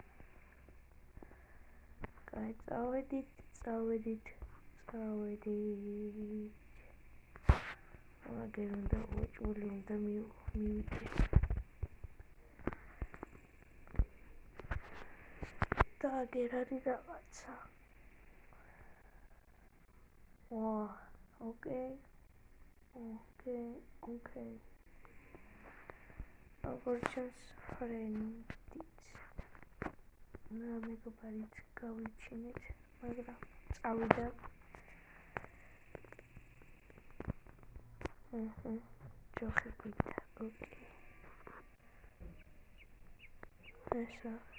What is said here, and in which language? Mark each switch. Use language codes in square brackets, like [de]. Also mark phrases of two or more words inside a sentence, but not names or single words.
[ka] კაი, წავედით. აგერ უნდა უჭული უნდა მივიდეთ. და აგერ არის რაღაცა. okay. [en] Gorgeous friend. [ka] მეგობარიც გავიჩინეთ, მაგრამ წავიდა. ჯოხი გვიდა. ოკეი. ესა.